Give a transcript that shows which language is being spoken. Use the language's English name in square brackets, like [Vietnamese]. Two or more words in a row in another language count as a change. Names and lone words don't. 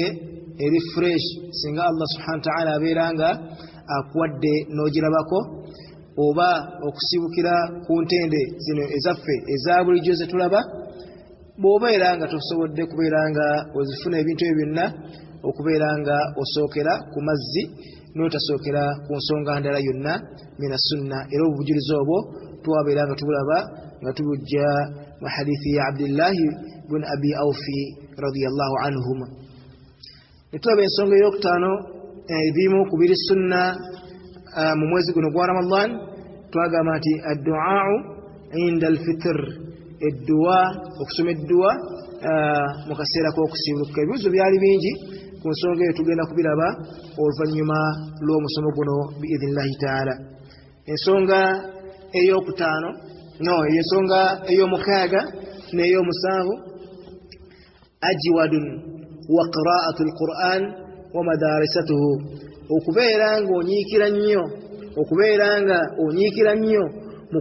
[Ganda] eri fresh singa [Arabic] الله سبحانه وتعالى [Ganda] abeera nga akuwadde n'ogirabako, oba okusibukira ku ntende zino ezaffe eza bulijjo ze tulaba bw'obeera nga tosobodde kubeera nga ozifuna ebintu ebyo byonna, okubeera nga osookera ku mazzi n'otasookera ku nsonga ndala yonna [Arabic] من السنة. [Ganda] Era obujulizi obwo twabeera nga tubulaba nga tubujja mu hadithi ya Abdullahi bin Abi Awfi [Arabic] رضي الله عنهما. [Ganda] Ne tulaba ensonga ey'okutaano ebimu ku biri sunna mu mwezi guno gwa Ramadan, twagamba nti [Arabic] الدعاء عند الفطر, [Ganda] edduwa, okusoma edduwa mu kaseera k'okusibuluka. Ebibuzo byali bingi ku nsonga eyo tugenda kubiraba oluvannyuma lw'omusomo guno [Arabic] بإذن الله تعالى. [Ganda] Ensonga ey'okutaano ensonga ey'omukaaga n'ey'omusanvu [Arabic] أجود و قراءة القرآن و مدارسته, [Ganda] okubeera ng'onyiikira nnyo mu